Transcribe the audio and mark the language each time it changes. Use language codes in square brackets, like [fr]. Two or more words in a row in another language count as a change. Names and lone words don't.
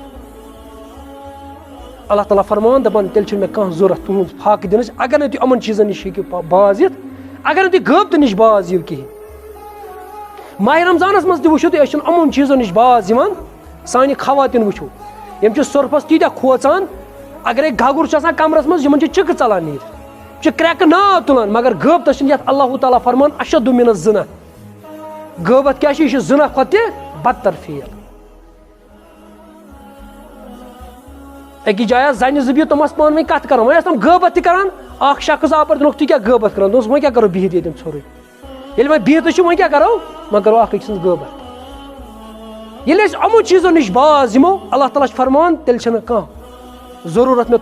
[ks] اللہ تعالیٰ فرمان دپان تیٚلہِ چھُنہٕ مےٚ کانٛہہ ضوٚرتھ تُہنٛز فاقہٕ دِنٕچ اگر نہٕ تُہۍ یِمن چیٖزن نِش ہیٚکِو باز یِتھ اگر نہٕ تُہۍ غٲبتہٕ نِش باز یِیِو کِہینۍ ماہ رمضانس منٛز تہِ وٕچھِو تُہۍ أسۍ چھِنہٕ یِمن چیٖزو نِش باز یِوان سانہِ خواتیٖن وٕچھِو یِم چھِ سۄرفس تیٖتیاہ کھوژان اگرے گگُر چھُ آسان کمرس منٛز یِمن چھِ چِکہٕ ژلان نیٖرِتھ یِم چھِ کرٛٮ۪کہٕ ناو تُلان مگر غٲبتس چھِنہٕ یتھ اللہ تعالیٰ فرمان [ar] اشد من الزنا [ks] غٲبت کیاہ چھِ یہِ چھِ زنا کھۄتہٕ تہِ بدتر فیل أکِس جایہِ آسہٕ زنہِ زٕ بِہِتھ تِم آسہٕ پانہٕ ؤنۍ کتھ کران وۄنۍ ٲسۍ تِم غٲبت تہِ کران اکھ شخص آو پتہٕ دوٚپُکھ تُہۍ کیاہ غٲبت کران دوٚپُس وۄنۍ کیاہ کرو بِہِتھ ییٚتٮ۪ن ژھوٚرُے ییٚلہِ وۄنۍ بِہِتھٕے چھُ وۄنۍ کیاہ کرو وۄنۍ کرو اکھ أکۍ سٕنٛز غٲبت ییٚلہِ أسۍ یِمو چیٖزو نِش باز یِمو اللہ تعالیٰ چھُ فرمان تیٚلہِ چھنہٕ کانٛہہ ضروٗرت مےٚ